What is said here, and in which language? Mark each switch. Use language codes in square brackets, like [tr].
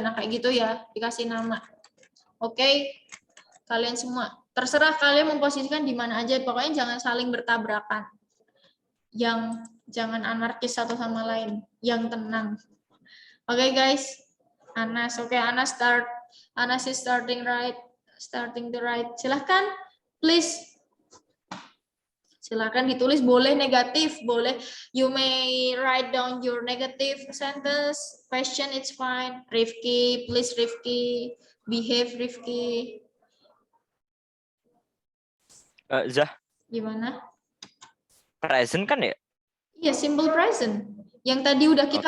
[id] Nah, kayak gitu ya, dikasih nama. Oke. Kalian semua terserah kalian memposisikan di mana aja, pokoknya jangan saling bertabrakan. Yang jangan anarkis satu sama lain, yang tenang. Oke, guys. [en] Anas, oke, Anas start. Anas is starting to write. [id] Silahkan, please. Silahkan ditulis, boleh negatif, boleh. [en] You may write down your negative sentence. Question, it's fine. Rifki, please Rifki. Behave Rifki. [id] Zah, Gimana? present kan ya? Iya, simple present. Yang tadi udah kita